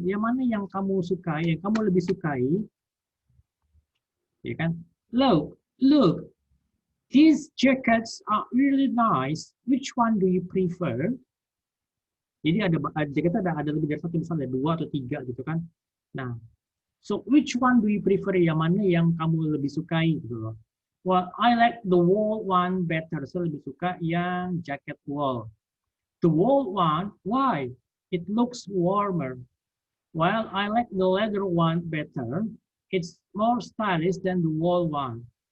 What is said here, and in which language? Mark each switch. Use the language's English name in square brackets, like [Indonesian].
[Indonesian] Yang mana yang kamu sukai, yang kamu lebih sukai? Ya kan? [English] Look. These jackets are really nice. Which one do you prefer? [Indonesian] Jadi ada jaket ada lebih dari satu, misalnya 2 atau 3 gitu kan. [English] Nah, so which one do you prefer? [Indonesian] Yang mana yang kamu lebih sukai gitu loh. [English] Well, I like the wool one better. [Indonesian] Saya lebih suka yang jaket wool. [English] The wool one, why? It looks warmer. While I like the leather one better. It's more stylish than the wool one.